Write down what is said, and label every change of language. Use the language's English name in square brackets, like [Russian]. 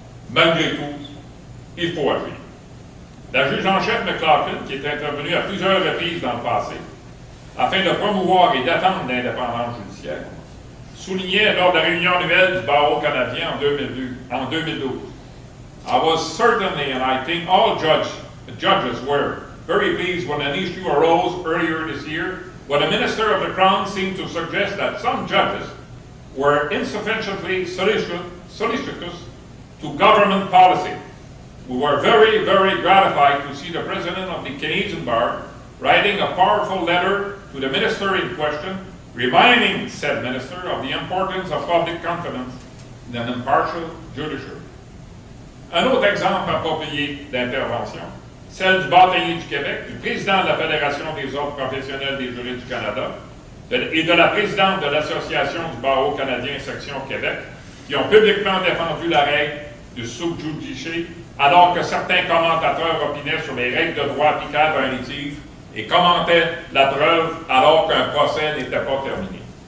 [French] Malgré tout, il faut agir. La juge en chef McLaughlin, qui est intervenue à plusieurs reprises dans le passé, afin de promouvoir et défendre l'indépendance judiciaire, soulignait lors de la réunion annuelle du barreau canadien en 2012. [English] I was certainly, and I think all judges were, very pleased when an issue arose earlier this year when a minister of the Crown seemed to suggest that some judges were insufficiently solicitous to government policy. We were very, very gratified to see the President of the Canadian Bar writing a powerful letter to the minister in question, reminding said minister of the importance of public confidence in an impartial judiciary. [French] Un autre exemple approprié d'intervention, celle du bâtonnier du Québec, du président de la Fédération des ordres professionnels des juristes du Canada et de la présidente de l'Association du barreau canadien section Québec, qui ont publiquement défendu la règle du sub judice, alors que certains commentateurs opinaient sur les règles de droit applicables à un litige et commentaient la preuve alors qu'un procès n'était pas terminé.